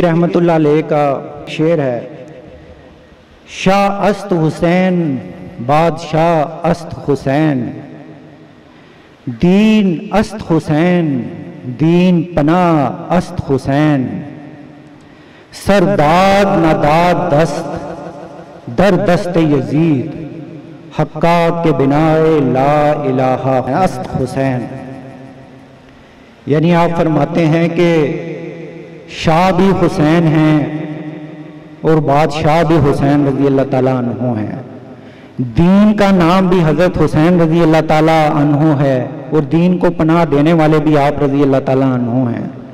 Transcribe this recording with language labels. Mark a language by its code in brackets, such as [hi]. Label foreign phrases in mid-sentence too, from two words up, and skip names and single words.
[ar] رحمت اللہ علیہ [ur] کا شعر ہے، [fa] شاہ است حسین بادشاہ است حسین، دین است حسین دین پناہ است حسین، سرداد نداد دست در دست یزید، حقا کے بنائے لا الہ است حسین۔ [ur] یعنی آپ فرماتے ہیں کہ شاہ بھی حسین ہیں اور بادشاہ بھی حسین [ar] رضی اللہ تعالیٰ عنہ [ur] ہیں، دین کا نام بھی حضرت حسین [ar] رضی اللہ تعالیٰ عنہ [ur] ہے، اور دین کو پناہ دینے والے بھی آپ [ar] رضی اللہ تعالیٰ عنہ [ur] ہیں۔